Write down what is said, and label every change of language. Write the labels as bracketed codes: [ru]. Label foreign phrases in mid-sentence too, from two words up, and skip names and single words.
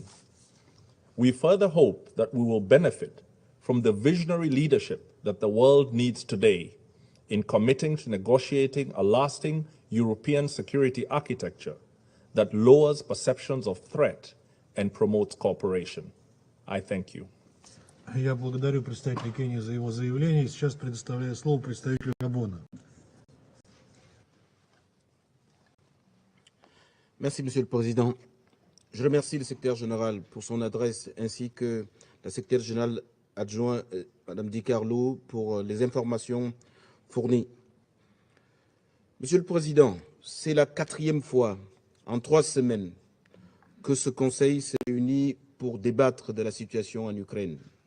[en] We further hope that we will benefit from the visionary leadership that the world needs today in committing to negotiating a lasting European security architecture that lowers perceptions of threat and promotes cooperation. I thank you. [ru] Я благодарю представителя Кении за его заявление. Сейчас предоставляю слово представителю Габона. [fr] Merci, Monsieur le Président. Je remercie le secrétaire général pour son adresse ainsi que la secrétaire générale adjointe, Mme Di Carlo, pour les informations fournies. Monsieur le Président, c'est la 4e fois en 3 semaines que ce Conseil s'est réuni pour débattre de la situation en Ukraine.